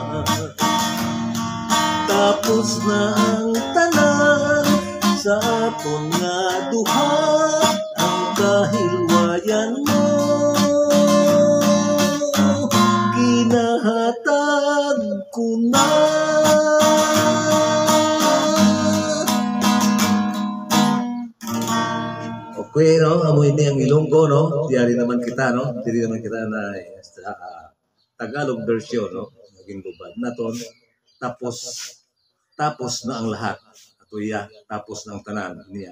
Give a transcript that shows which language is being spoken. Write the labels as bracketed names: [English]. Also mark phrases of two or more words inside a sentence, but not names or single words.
[Hiligaynon] Tapos na ang tanan sa aton nga duha, ang kahilwayan mo ginahatag ko na. Okay, no? Amoy ni ang Ilonggo, no? Diyari naman kita, no? Diyari naman kita na Tagalog version, no? [Filipino] Naging lubad na to. Tapos na ang lahat. [Hiligaynon] Ato iya, tapos na ang tanan niya.